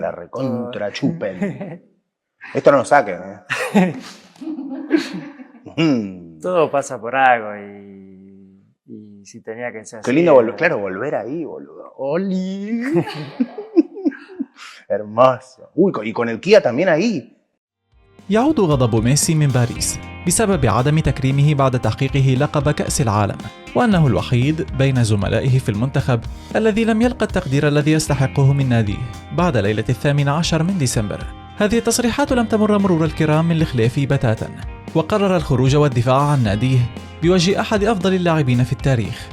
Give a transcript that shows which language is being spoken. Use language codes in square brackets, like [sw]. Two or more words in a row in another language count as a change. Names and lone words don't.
[es] que la recontra chupen. Esto no lo saquen, Todo pasa por algo, y si tenía que ser así. Qué lindo volver ahí, boludo. ¡Oli! Hermoso. Uy, y con el Kia también ahí. [ar] يعود غضب ميسي من باريس بسبب عدم تكريمه بعد تحقيقه لقب كأس العالم، وأنه الوحيد بين زملائه في المنتخب الذي لم يلقى التقدير الذي يستحقه من ناديه بعد ليلة 18 من ديسمبر. هذه التصريحات لم تمر مرور الكرام من الخليفي بتاتا، وقرر الخروج والدفاع عن ناديه بوجه أحد أفضل اللاعبين في التاريخ.